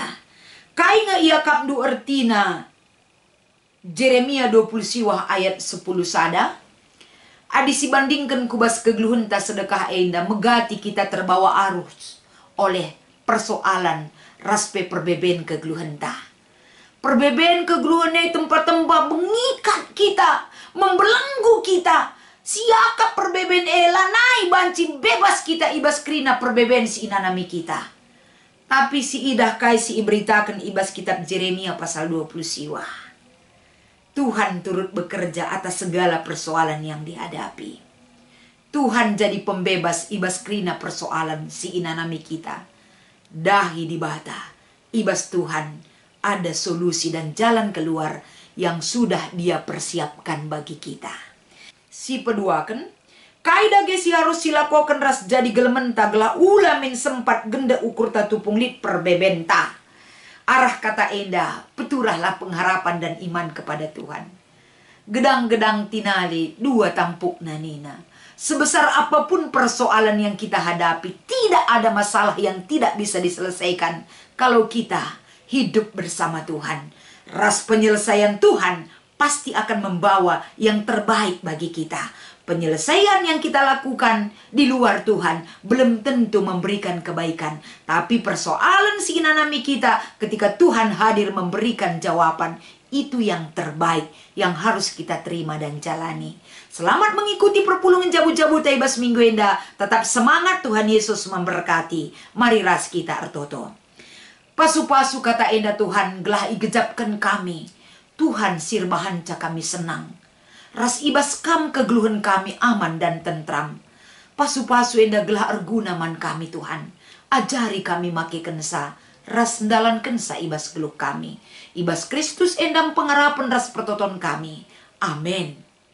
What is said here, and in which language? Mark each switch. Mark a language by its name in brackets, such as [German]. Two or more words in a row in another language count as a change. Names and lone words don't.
[Batak Karo] Kai nga ia kapdu ertina Jeremia 20 siwah ayat 10 sada. Adi si bandingkan kubas kegeluhan ta sedekah enda megati [Indonesian] kita terbawa arus oleh persoalan [Batak Karo] raspe perbeben kegeluhan ta. Perbeben kegeluhan [Indonesian] tempat-tempat mengikat kita, membelenggu kita. [Batak Karo] Siaka perbeben elanai banci bebas kita ibas krina perbeben si inanami kita. Tapi si idah kai si iberitakan ibas kitab Jeremia pasal 20 siwa. [Indonesian] Tuhan turut bekerja atas segala persoalan yang dihadapi. [Batak Karo] Tuhan jadi pembebas ibas krina persoalan si inanami kita. Dahi di bata, [Indonesian] ibas Tuhan ada solusi dan jalan keluar yang sudah Dia persiapkan bagi kita. [Batak Karo] Si peduakan, kaida gesi harus silakokan ras jadi gelementa gelah ulamin sempat genda ukur tatupung lit perbebenta. Arah kata enda, [Indonesian] peturahlah pengharapan dan iman kepada Tuhan. [Batak Karo] Gedang-gedang tinali, dua tampuk nanina. [Indonesian] Sebesar apapun persoalan yang kita hadapi, tidak ada masalah yang tidak bisa diselesaikan kalau kita hidup bersama Tuhan. Ras penyelesaian Tuhan pasti akan membawa yang terbaik bagi kita. Penyelesaian yang kita lakukan di luar Tuhan belum tentu memberikan kebaikan. Tapi persoalan [Batak Karo] si inanami kita [Indonesian] ketika Tuhan hadir memberikan jawaban, itu yang terbaik yang harus kita terima dan jalani. Selamat mengikuti [Batak Karo] perpulungan jabu-jabu taibas minggu enda. [Indonesian] Tetap semangat, Tuhan Yesus memberkati. [Batak Karo] Mari ras kita artoto. Pasu-pasu kata enda Tuhan gelah igejapkan kami. Tuhan sirbahan ca kami senang. Ras ibas kam kegeluhan kami [Indonesian] aman dan tentram. [Batak Karo] Pasu-pasu enda gelah erguna man kami Tuhan. Ajari kami make kensa. Ras ndalan kensa ibas geluh kami. Ibas Kristus endam pengarapan ras pertoton kami. Amin.